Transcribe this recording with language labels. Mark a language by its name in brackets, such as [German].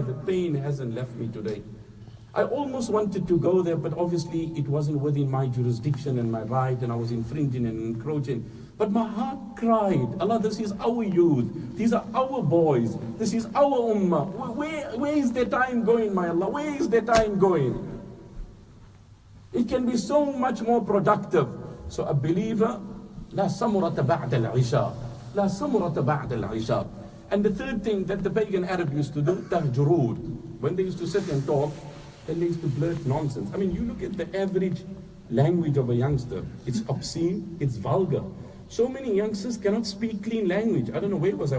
[English] The pain hasn't left me today. I almost wanted to go there, but obviously it wasn't within my jurisdiction and my right, and I was infringing and encroaching. But my heart cried, Allah, this is our youth. These are our boys. This is our ummah. Where is their time going, my Allah? Where is their time going? It can be so much more productive. So a believer, [Arabic] لا سمرة بعد العشاء. لا سمرة بعد العشاء. [English] And the third thing that the pagan Arab used to do, تهجرود. When they used to sit and talk, then they used to blurt nonsense. I mean, you look at the average language of a youngster. It's obscene, it's vulgar. So many youngsters cannot speak clean language. I don't know, where was I?